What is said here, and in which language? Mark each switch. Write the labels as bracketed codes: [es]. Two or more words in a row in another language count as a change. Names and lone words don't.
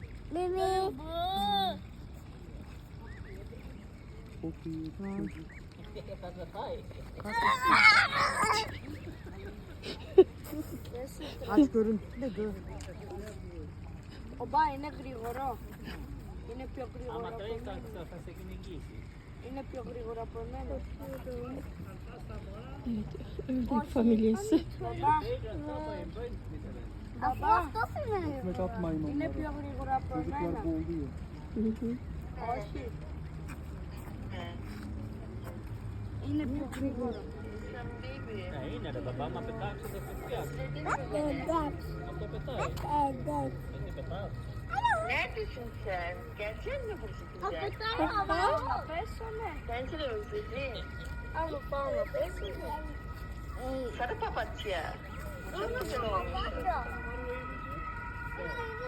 [tr] Mimi. Aç görüntü de gör. [el] Oba, είναι γρήγορο. Είναι πιο γρήγορο από εμένα. Είναι πιο γρήγορο από εμένα. [tr] Ördek familyası. [el] Μπαμπά. Μπαμπά, [tr] Ekmek atmayın [el] είναι [tr] onlara. [el] πιο γρήγορο από [tr] Çocuklar [el] εμένα. [tr] boğuluyor. [el] Όχι. Είναι πιο γρήγορο. Είναι ρε μπαμπά, μα πετάξει δεν σε φτιάξει. Αυτό πετάει. Δεν πετάς. [tr] Neredesin sen? Gelsene burası güzel. [el] Πέσανε. [tr] Bence de özledin. Ama bana πέσανε. Sarı papatya. Çok güzel olmuş.